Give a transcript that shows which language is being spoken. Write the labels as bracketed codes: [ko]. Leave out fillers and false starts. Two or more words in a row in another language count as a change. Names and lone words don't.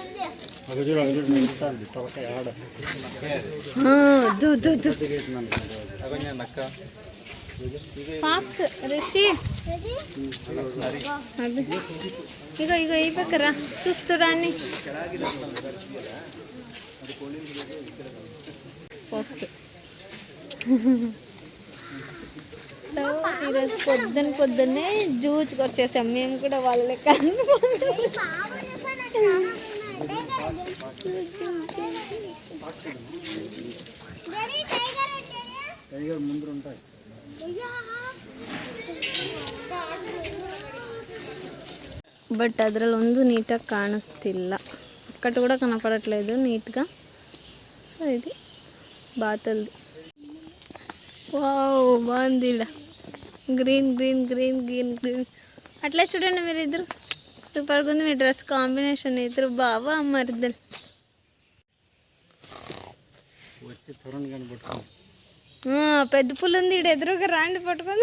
[te] ఫాక్స్ రిషి ఇగో ఇగో ఈ పక్కరా చూస్తురా అని. ఫాక్స్. సో ఈరోజు పొద్దున్నే జూచ్కి వచ్చేసాం మేము కూడా వాళ్ళ లెక్క. [kn] ಬಟ್ ಅದರಲ್ಲಿ ಒಂದು ನೀಟಾಗಿ ಕಾಣಿಸ್ತಿಲ್ಲ, [te] ఒక్కటి కూడా కనపడట్లేదు నీట్గా. సో ఇది బాతల్ది. వావ్, బాగుంది. ఇక్కడ గ్రీన్ గ్రీన్ గ్రీన్ గ్రీన్ గ్రీన్ అట్లా చూడండి మీరు ఇద్దరు. సూపర్గా ఉంది మీ డ్రెస్ కాంబినేషన్. ఇద్దరు బావా మరిద్దరు. పెద్ద పుల్ ఉంది ఇక్కడ ఎదురుగా, రాండి పట్టుకుంది.